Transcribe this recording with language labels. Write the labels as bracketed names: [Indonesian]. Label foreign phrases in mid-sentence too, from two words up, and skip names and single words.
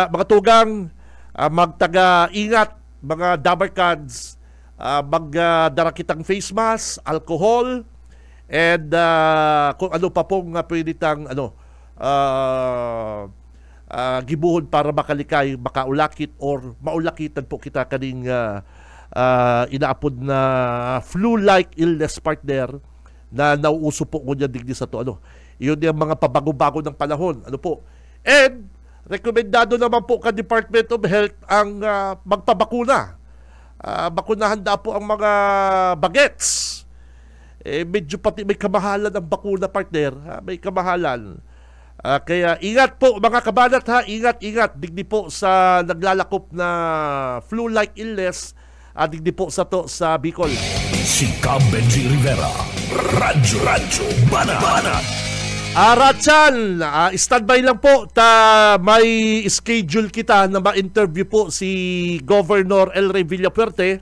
[Bikol] Kaya mga tugang, magtaga-ingat mga dabarkads, magdara kitang [English] face mask, [Bikol] alcohol, and kung ano pa pong pwede tang gibuhon para makalikay, makaulakit or maulakitan po kita kaning inaapod na [English] flu-like illness, [Bikol] partner, na nauuso po ko niya digdi sa to. [Filipino] Yun yung mga pabago-bago ng panahon. And rekomendado naman po ka Department of Health ang magpabakuna. [Bikol] Bakunahan da po ang mga bagets. Medyo pati may kamahalan ang bakuna, partner. May kamahalan. [Filipino] Kaya ingat po mga kabanat, ha. [Bikol] Ingat. Digdi po sa naglalakop na flu-like illness. Digdi po sa to sa Bicol. Si Benji Rivera, Radyo Banat. Ratchan, standby lang po. May schedule kita na ma-interview po si Governor El Rey Villafuerte.